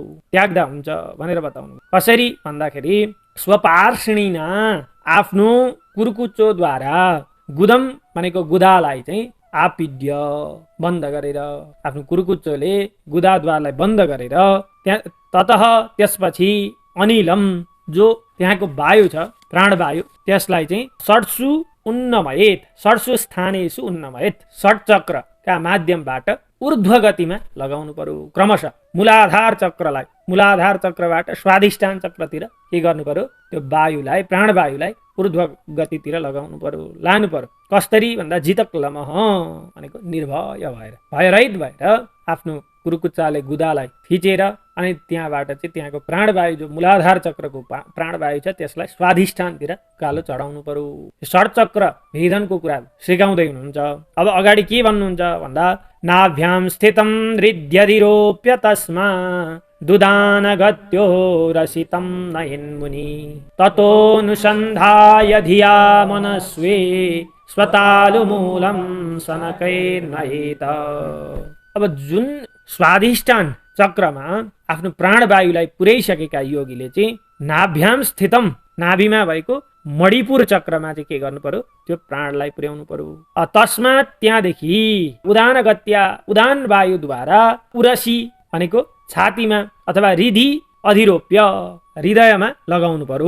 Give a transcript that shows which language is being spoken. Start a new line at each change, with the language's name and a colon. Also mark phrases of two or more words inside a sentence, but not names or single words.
Nepali: त्याग्दा हुन्छ भनेर बताउनु। कसरी भन्दाखेरि स्वपार्ष्णिना आफ्नो कुर्कुच्चोद्वारा, गुदम भनेको गुदालाई चाहिँ आपिड्य बन्द गरेर, आफ्नो कुर्कुच्चोले गुदाद्वारलाई बन्द गरेर ततः त्यसपछि अनिलम जो त्यहाँको वायु छ, प्राणवायु, त्यसलाई चाहिँ
Sanskrit: षड्सु उन्नमयेत, षड्सु स्थानेषु उन्नमयेत,
Nepali: षड्चक्रका माध्यमबाट ऊर्ध्व गतिमा लगाउनु पर्यो। क्रमशः मूलाधार चक्रबाट स्वाधिष्ठान चक्रतिर के गर्नु पर्यो, त्यो वायुलाई, प्राणवायुलाई ऊर्ध्व गतितिर लगाउनु पर्यो, लानु पर्यो। कसरी भन्दा जितक्लमः भनेको निर्भय भएर, भयरहित भएर आफ्नो कुर्कुच्चाले गुदालाई थिचेर अनि त्यहाँबाट चाहिँ त्यहाँको प्राणवायु, जो मूलाधार चक्रको प्राणवायु छ, त्यसलाई स्वाधिष्ठानतिर कालो चढाउनु पर्यो। षड्चक्र भेदनको कुरा सिकाउँदै हुनुहुन्छ। अब अगाडि के भन्नुहुन्छ भन्दा
Sanskrit: नाभ्याम स्थितं हृद्यधिरोप्य तस्मा दुदानगत्यो रसितं नयन्मुनि ततोऽनुसन्धाय धिया मनस्वे स्वतालुमूलं सनकैर्नयेत।
Nepali: अब जुन स्वाधिष्ठान चक्रमा आफ्नो प्राणवायुलाई पुर्याइसकेका योगीले चाहिँ
Sanskrit: नाभ्याम स्थितम,
Nepali: नाभिमा भएको मणिपुर चक्रमा चाहिँ के गर्नु पर्यो, त्यो प्राणलाई पुर्याउनु पर्यो। तस्मात् त्यहाँदेखि उदानगत्या, उदान वायुद्वारा उरसी भनेको छातीमा अथवा
Sanskrit: हृदि अधिरोप्य,
Nepali: हृदयमा लगाउनु पर्यो।